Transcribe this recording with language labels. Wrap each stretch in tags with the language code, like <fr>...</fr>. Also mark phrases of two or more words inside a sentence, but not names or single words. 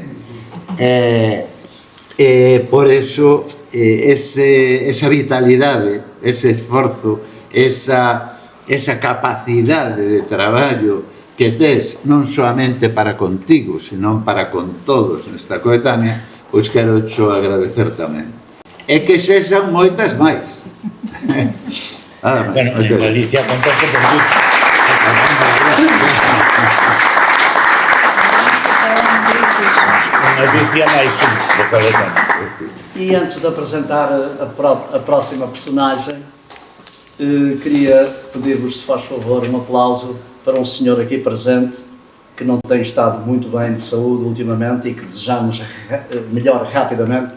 <gl>Por eso esa vitalidade, ese esforzo, esa capacidade de traballo que tes non soamente para contigo, senón para con todos nesta coetánea, pois quero xo agradecer tamén. E que sexan moitas máis. Bueno, en Galicia contarse por gusto. Unha Galicia máis de coletánea.</gl> <pt>E antes de apresentar a próxima personagem, queria pedir-vos, se faz favor, um aplauso para um senhor aqui presente que não tem estado muito bem de saúde ultimamente e que desejamos melhor rapidamente.</pt>